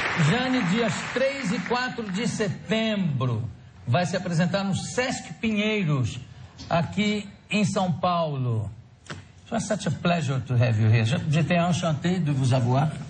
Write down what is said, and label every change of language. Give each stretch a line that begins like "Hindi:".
Portuguese: Jeanne, dias 3 e 4 de setembro, vai se apresentar no Sesc Pinheiros, aqui em São Paulo.
English: It was such a pleasure to have you here.
French: J'étais enchanté de vous avoir.